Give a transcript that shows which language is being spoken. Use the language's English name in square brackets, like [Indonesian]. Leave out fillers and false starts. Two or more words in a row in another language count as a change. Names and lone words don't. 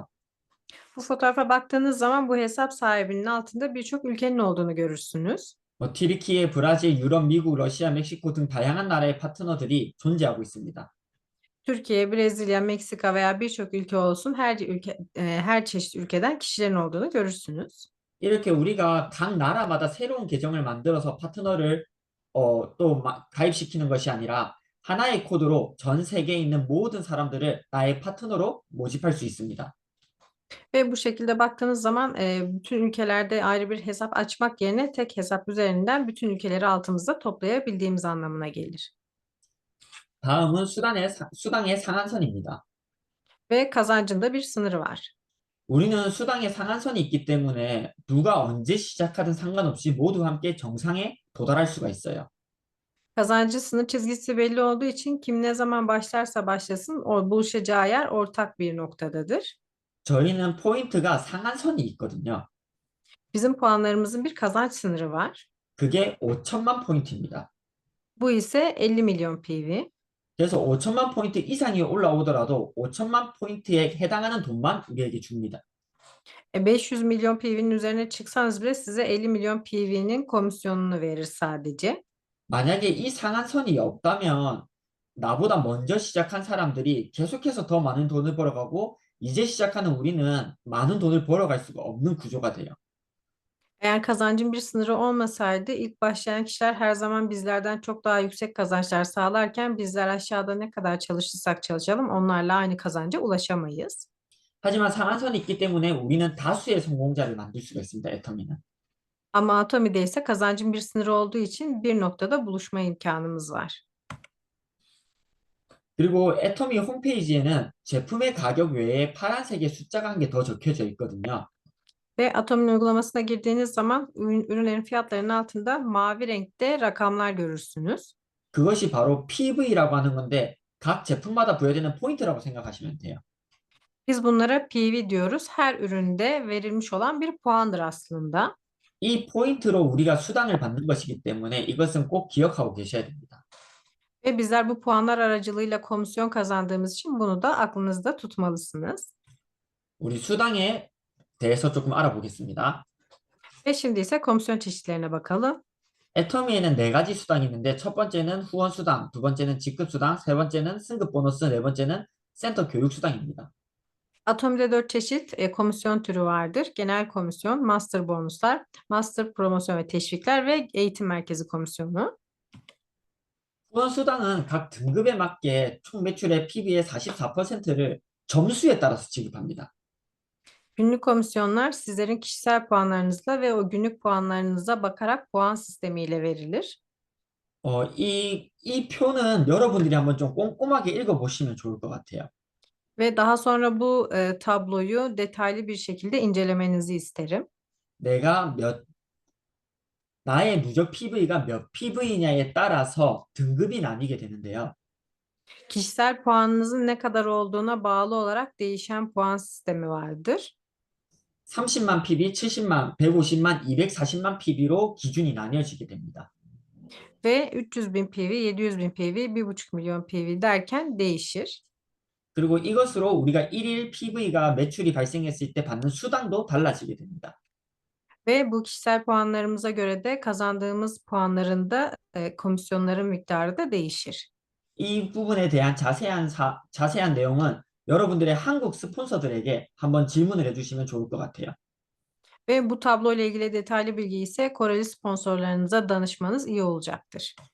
[Turkish] Bu fotoğrafa baktığınız zaman bu hesap sahibinin altında birçok ülkenin olduğunu görürsünüz. [Korean] 뭐 튀르키예, 브라질, 유럽, 미국, 러시아, 멕시코 등 다양한 나라의 파트너들이 존재하고 있습니다. [Turkish] Türkiye, Brezilya, Meksika veya birçok ülke olsun her çeşit ülkeden kişilerin olduğunu görürsünüz. [Korean] 이렇게 우리가 각 나라마다 새로운 계정을 만들어서 파트너를 가입시키는 것이 아니라 하나의 코드로 전 세계에 있는 모든 사람들을 나의 파트너로 모집할 수 있습니다. [Turkish] Ve bu şekilde baktığınız zaman bütün ülkelerde ayrı bir hesap açmak yerine tek hesap üzerinden bütün ülkeleri altımızda toplayabildiğimiz anlamına gelir. [Korean] 다음은 수당의 상한선입니다. [Turkish] Ve kazancında bir sınırı var. [Korean] 우리는 수당의 상한선이 있기 때문에 누가 언제 시작하든 상관없이 모두 함께 정상에 도달할 수가 있어요. [Turkish] Kazancı sınır çizgisi belli olduğu için kim ne zaman başlarsa başlasın o buluşacağı yer ortak bir noktadadır. [Korean] 저희는 포인트가 상한선이 있거든요. [Turkish] Bizim puanlarımızın bir kazanç sınırı var. [Korean] 그게 5천만 포인트입니다. [Turkish] Bu ise 50 milyon PV. [Korean] 그래서 5천만 포인트 이상이 올라오더라도 5천만 포인트에 해당하는 돈만 우리에게 줍니다. [Turkish] 500 milyon PV'nin üzerine çıksanız bile size 50 milyon PV'nin komisyonunu verir sadece. [Korean] 만약에 이 상한선이 없다면 나보다 먼저 시작한 사람들이 계속해서 더 많은 돈을 벌어가고 이제 시작하는 우리는 많은 돈을 벌어갈 수가 없는 구조가 돼요. [Turkish] Eğer kazancın bir sınırı olmasaydı ilk başlayan kişiler her zaman bizlerden çok daha yüksek kazançlar sağlarken bizler aşağıda ne kadar çalışırsak çalışalım onlarla aynı kazanca ulaşamayız. [Korean] 하지만 상한선이 있기 때문에 우리는 다수의 성공자를 만들 수가 있습니다. 애터미는. [Turkish] Ama Atomi'de ise kazancın bir sınırı olduğu için bir noktada buluşma imkanımız var. [Korean] 그리고 애터미 홈페이지에는 제품의 가격 외에 파란색의 숫자가 한 개 더 적혀져 있거든요. [Turkish] Ve Atomi'nin uygulamasına girdiğiniz zaman ürünlerin fiyatlarının altında mavi renkte rakamlar görürsünüz. [Korean] 그것이 바로 PV라고 하는 건데 각 제품마다 부여되는 포인트라고 생각하시면 돼요. [Turkish] Biz bunlara PV diyoruz. Her üründe verilmiş olan bir puandır aslında. [Korean] 이 포인트로 우리가 수당을 받는 것이기 때문에 이것은 꼭 기억하고 계셔야 됩니다. [Turkish] Ve bizler bu puanlar aracılığıyla komisyon kazandığımız için bunu da aklınızda tutmalısınız. [Korean] 우리 수당에 대해서 조금 알아보겠습니다. [Turkish] Ve şimdi ise komisyon çeşitlerine bakalım. [Korean] 애터미에는 네 가지 수당이 있는데 첫 번째는 후원 수당, 두 번째는 직급 수당, 세 번째는 승급 보너스, 네 번째는 센터 교육 수당입니다. [Turkish] Atomi'de 4 çeşit komisyon türü vardır. Genel komisyon, master bonuslar, master promosyon ve teşvikler ve eğitim merkezi komisyonu. [Korean] 후원 수당은 각 등급에 맞게 총 매출의 PB의 44%를 점수에 따라서 지급합니다. [Turkish] Günlük komisyonlar sizlerin kişisel puanlarınızla ve o günlük puanlarınıza bakarak puan sistemiyle verilir. [Korean] 이 표는 여러분들이 한번 좀 꼼꼼하게 읽어보시면 좋을 것 같아요. [Turkish] Ve daha sonra bu tabloyu detaylı bir şekilde incelemenizi isterim. [Korean] 내가 나의 누적 PV가 몇 PV냐에 따라서 등급이 나뉘게 되는데요. [Turkish] Kişisel puanınızın ne kadar olduğuna bağlı olarak değişen puan sistemi vardır. [Korean] 30만 PV, 70만, 150만, 240만 PV로 기준이 나뉘어지게 됩니다. [Turkish] Ve 300 bin PV, 700 bin PV, 1,5 milyon PV derken değişir. [Korean] 그리고 이것으로 우리가 1일 PV가 매출이 발생했을 때 받는 수당도 달라지게 됩니다. [Turkish] Ve bu kişisel puanlarımıza göre de kazandığımız puanların da komisyonların miktarı da değişir. [Korean] 이 부분에 대한 자세한 내용은 여러분들의 한국 스폰서들에게 한번 질문을 해주시면 좋을 것 같아요. [Turkish] Ve bu tablo ile ilgili detaylı bilgi ise Koreli sponsorlarınıza danışmanız iyi olacaktır.